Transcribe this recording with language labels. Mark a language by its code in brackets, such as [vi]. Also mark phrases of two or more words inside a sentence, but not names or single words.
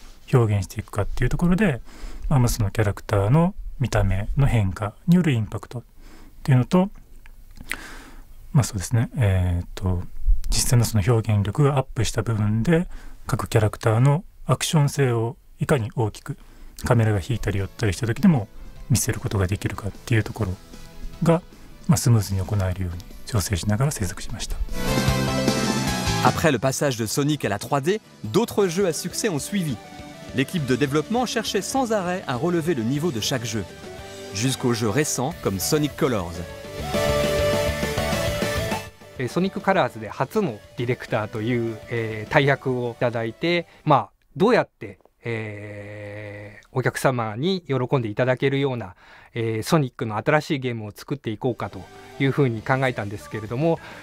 [ja] う表現していくかっていうところで、そのキャラクターの見た目の変化によるインパクトっていうのと、そうですね、実際のその表現力がアップした部分で各キャラクターのアクション性をいかに大きくカメラが引いたり寄ったりした時でも見せることができるかっていうところが、スムーズに行えるように調整しながら制作しました。 [fr] Après le passage de Sonic à la 3D, d'autres jeux à succès ont suivi. L'équipe de développement cherchait sans arrêt à relever le niveau de chaque jeu, jusqu'aux jeux récents comme Sonic Colors. [ja] ソニックカラーズで初のディレクターという、大役をいただいて、どうやって、お客様に喜んでいただけるような、ソニックの新しいゲームを作っていこうかというふうに考えたんですけれども、